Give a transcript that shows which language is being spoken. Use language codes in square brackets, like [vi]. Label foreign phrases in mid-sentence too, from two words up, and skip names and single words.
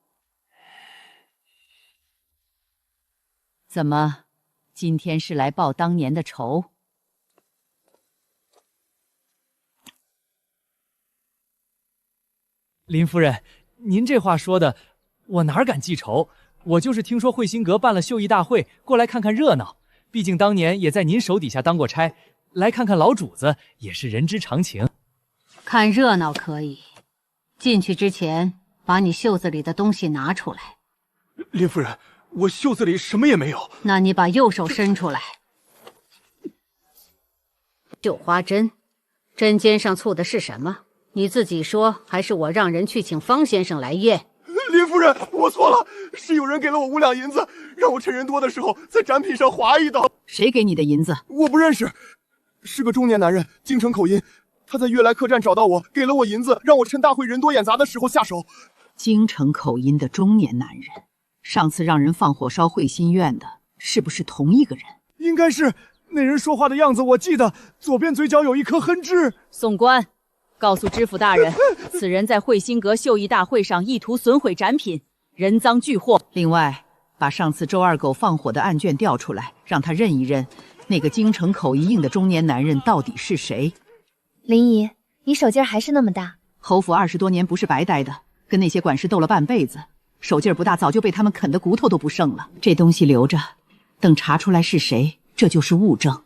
[zh] 怎麼，今天是來報當年的仇？林夫人，您這話說的，我哪敢記仇？我就是聽說慧心閣辦了繡藝大會，過來看看熱鬧。畢竟當年也在您手底下當過差，來看看老主子也是人之常情。看熱鬧可以，進去之前把你袖子裡的東西拿出來。林夫人，我袖子裡什麼也沒有。那你把右手伸出來。繡花針，針尖上簇的是什麼？你自己說，還是我讓人去請方先生來驗？林夫人，我錯了，是有人給了我5兩銀子，讓我趁人多的時候在展品上劃一刀。誰給你的銀子？我不認識，是個中年男人，京城口音。他在悅來客棧找到我，給了我銀子，讓我趁大會人多眼雜的時候下手。京城口音的中年男人，上次讓人放火燒慧心院的，是不是同一個人？應該是，那人說話的樣子我記得，左邊嘴角有一顆哼痣。宋官，告訴知府大人，此人在慧心閣繡藝大會上意圖損毀展品，人贓俱獲。另外，把上次周二狗放火的案卷調出來，讓他認一認，那個京城口音硬的中年男人到底是誰？林姨，你手勁兒還是那麼大。侯府20多年不是白待的，跟那些管事鬥了半輩子，手勁兒不大，早就被他們啃得骨頭都不剩了。這東西留着，等查出來是誰，這就是物證。